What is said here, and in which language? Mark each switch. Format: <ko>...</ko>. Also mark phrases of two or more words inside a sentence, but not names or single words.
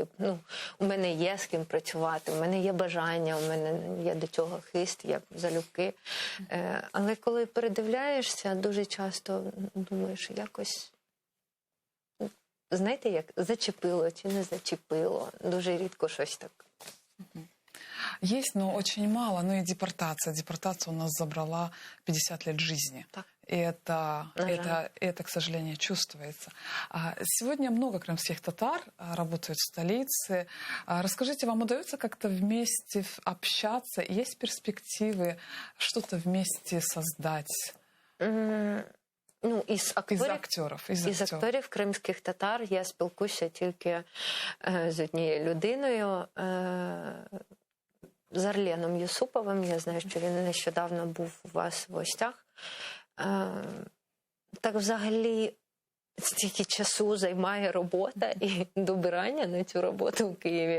<uk>Ну, у мене є з ким працювати, у мене є бажання, у мене є до цього хист, я залюбки. Але коли передивляєшся, дуже часто думаєш, якось... Знаєте, як зачепило чи не зачепило. Дуже рідко щось так.</uk> <ru>Есть, но очень мало. Ну и депортация. Депортация у нас забрала 50 лет жизни. Так. И это, к сожалению, чувствуется. Сегодня много крымских татар работают в столице. Расскажите, вам удается как-то вместе общаться? Есть перспективы что-то вместе создать?</ru> <uk>Ну, із акторів кримських татар я спілкуюся тільки з однією людиною, з Арленом Юсуповим. Я знаю, що він нещодавно був у вас в гостях. Так взагалі стільки часу займає робота і добирання на цю роботу в Києві.</uk>